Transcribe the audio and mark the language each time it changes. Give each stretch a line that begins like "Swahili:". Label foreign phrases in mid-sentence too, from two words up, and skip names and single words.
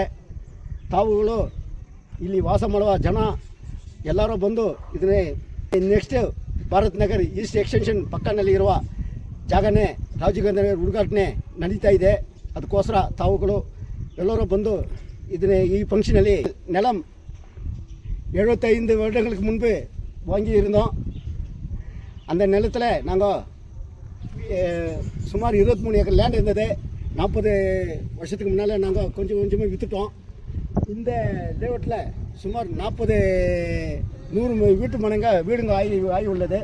Kannada: ತಾವುಗಳು ಇಲ್ಲಿ ವಾಸ ಮಾಡುವ ಜನ ಎಲ್ಲರೂ ಬಂದು ಇದನ್ನೇ ನೆಕ್ಸ್ಟ್ ಭಾರತ್ ನಗರ್ ಈಸ್ಟ್ ಎಕ್ಸ್ಟೆನ್ಷನ್ ಪಕ್ಕದಲ್ಲಿ ಇರುವ ಜಾಗನೇ ರಾಜೀವ್ ಗಾಂಧಿ ನಗರ್ ಉದ್ಘಾಟನೆ ನಡೀತಾ ಇದೆ. ಅದಕ್ಕೋಸ್ಕರ ತಾವುಗಳು ಎಲ್ಲರೂ ಬಂದು ಇದನ್ನೇ ಈ ಫಂಕ್ಷನಲ್ಲಿ
Tamil: நிலம் 75 வருடங்களுக்கு முன்பு வாங்கி இருந்தோம். அந்த நிலத்தில் நாங்கள் சுமார் 23
English: acre land
Tamil: இருந்தது. 40 வருஷத்துக்கு முன்னால் நாங்கள் கொஞ்சம் கொஞ்சமாக விற்றுட்டோம். இந்த லேஅவுட்டில் சுமார் 100 வீடுங்க ஆகி உள்ளது.